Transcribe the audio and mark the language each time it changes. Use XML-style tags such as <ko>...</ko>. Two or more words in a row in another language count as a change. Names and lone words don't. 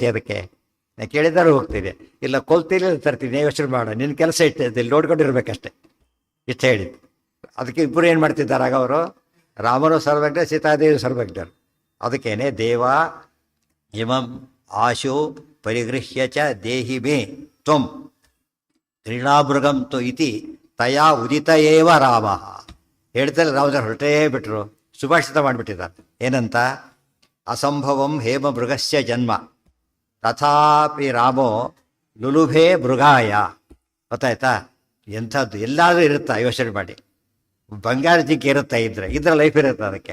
<kn>ಅದಕ್ಕೆ ನಾನು ಕೇಳಿದಾರು ಹೋಗ್ತೀನಿ, ಇಲ್ಲ ಕೊಲ್ತೀನಿ ತರ್ತೀನಿ, ಯೋಚನೆ ಮಾಡ, ನಿನ್ನ ಕೆಲಸ ಇಟ್ಟು ಇಲ್ಲಿ ನೋಡ್ಕೊಂಡಿರ್ಬೇಕಷ್ಟೆ ಇಷ್ಟ ಹೇಳಿದ್ದು. ಅದಕ್ಕೆ ಇಬ್ಬರು ಏನು ಮಾಡ್ತಿದ್ದಾರೆ ಆಗ ಅವರು? ರಾಮನು ಸರ್ವಜ್ಞ, ಸೀತಾದೇವಿ ಸರ್ವಜ್ಞರು. ಅದಕ್ಕೇನೆ</kn> <sa>ದೇವ ಇಮಂ ಆಶು ಪರಿಗೃಹ್ಯ ಚ ದೇಹಿ ಮೇ ತ್ವಂ ಕ್ರೀಡಾಮೃಗಂ ತು ಇತಿ ತಯಾ ಉದಿತ ಏವ ರಾಮ.</sa> <kn>ಹೇಳ್ತಾರೆ ರಾಮದೇವರು ಹೊರಟೇ ಬಿಟ್ಟರು, ಸುಭಾಷಿತ ಮಾಡಿಬಿಟ್ಟಿದ್ದಾರೆ. ಏನಂತ?</kn> <sa>ಅಸಂಭವಂ ಹೇಮ ಮೃಗಸ್ಯ ಜನ್ಮ ತಥಾಪಿ ರಾಮೋ ಲುಲುಭೆ ಮೃಗಾಯ.</sa> <kn>ಗೊತ್ತಾಯ್ತಾ? ಎಂಥದ್ದು ಎಲ್ಲಾದರೂ ಇರುತ್ತಾ ಯೋಚನೆ ಮಾಡಿ. ಬಂಗಾರ ಜಿಂಕೆ ಇರುತ್ತಾ ಇದ್ರೆ ಲೈಫ್ ಇರುತ್ತೆ ಅದಕ್ಕೆ.</kn>